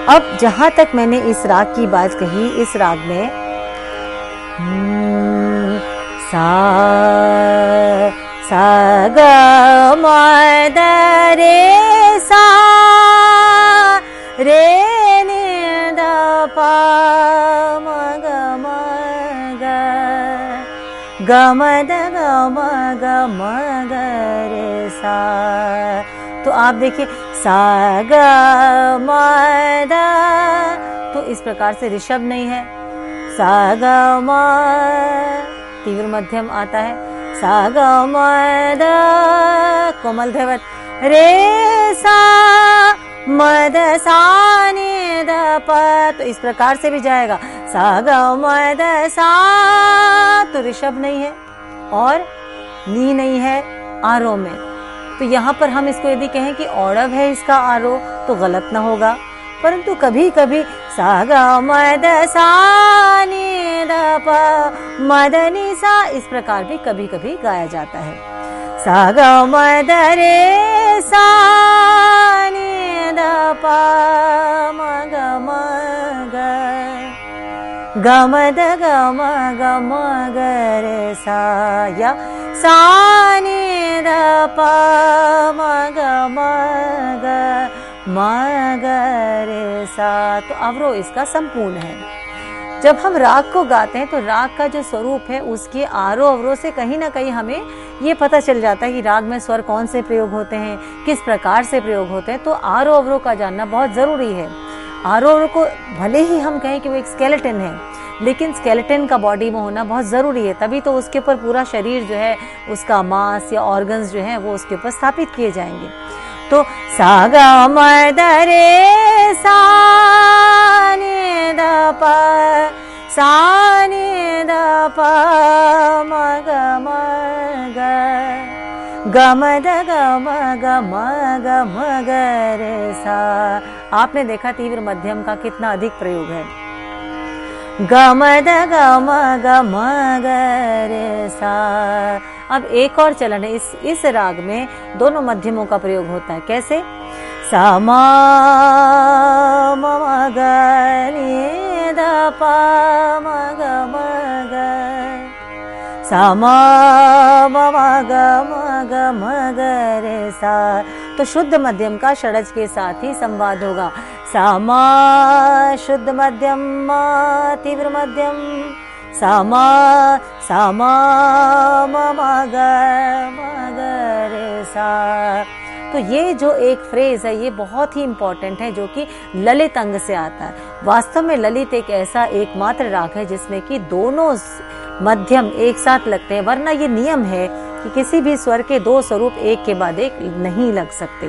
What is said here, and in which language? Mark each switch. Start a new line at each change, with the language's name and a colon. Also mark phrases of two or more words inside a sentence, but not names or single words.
Hindi: अब जहां तक मैंने इस राग की बात कही, इस राग में सा ग म द रे सा रे नि द प म ग म ग रे सा। तो आप देखिए सा ग म द, तो इस प्रकार से ऋषभ नहीं है, सा ग म तीव्र मध्यम आता है, सा ग म द कोमल धैवत, रे सा म द सा नि द प, तो इस प्रकार से भी जाएगा, सा ग म द सा, तो ऋषभ नहीं है और नी नहीं है आरोह में। तो यहाँ पर हम इसको यदि कहें कि औड़व है इसका आरोह तो गलत ना होगा, परंतु कभी कभी सा ग म द सा नि द प म द नि सा, इस प्रकार भी कभी कभी गाया जाता है। सा ग म द रे सा नि द प म ग म ग रे सा, या सा नि द प म ग रे सा। तो अवरोह इसका संपूर्ण है। जब हम राग को गाते हैं तो राग का जो स्वरूप है उसके आरोह अवरोह से कहीं ना कहीं हमें ये पता चल जाता है कि राग में स्वर कौन से प्रयोग होते हैं, किस प्रकार से प्रयोग होते हैं। तो आरोह अवरोह का जानना बहुत जरूरी है। आरोह अवरोह को भले ही हम कहें कि वो एक स्केलेटन है, लेकिन स्केलेटन का बॉडी में होना बहुत जरूरी है, तभी तो उसके ऊपर पूरा शरीर जो है, उसका मांस या ऑर्गन्स जो है वो उसके ऊपर स्थापित किए जाएंगे। तो सा ग म द रे सा नि द प सा नि द प म ग गम द गम गम गम ग रे सा। आपने देखा तीव्र मध्यम का कितना अधिक प्रयोग है। गम द गम गम ग रे सा। अब एक और चलन है, इस राग में दोनों मध्यमों का प्रयोग होता है। कैसे? सा म ग नि ध प म ग म ग, सा म ग म ग रे सा। तो शुद्ध मध्यम का षडज के साथ ही संवाद होगा। सा म शुद्ध मध्यम तीव्र मध्यम, सा म म ग रे सा। तो ये जो एक फ्रेज है ये बहुत ही इंपॉर्टेंट है, जो कि ललित अंग से आता है। वास्तव में ललित एक ऐसा एकमात्र राग है जिसमें कि दोनों मध्यम एक साथ लगते हैं, वरना ये नियम है कि किसी भी स्वर के दो स्वरूप एक के बाद एक नहीं लग सकते।